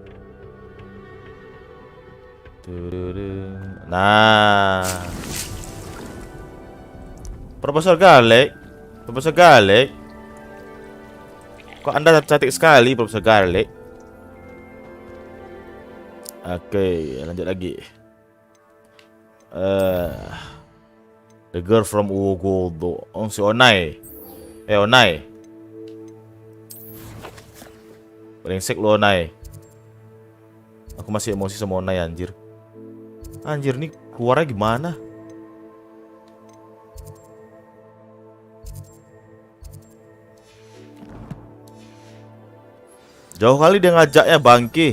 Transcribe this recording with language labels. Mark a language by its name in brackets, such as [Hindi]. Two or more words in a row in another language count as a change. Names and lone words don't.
[Indonesian] Nah. Profesor Garlic. Profesor Garlic. Kok Anda cantik sekali, Profesor Garlic? Oke, lanjut lagi. [English] The girl from Ugodo. [Indonesian] Oh, si Onai. Onai. Brengsek lu, Onai. Aku masih emosi sama Onai, anjir. Anjir, nih keluarnya gimana? Jauh kali dia ngajaknya, bangki.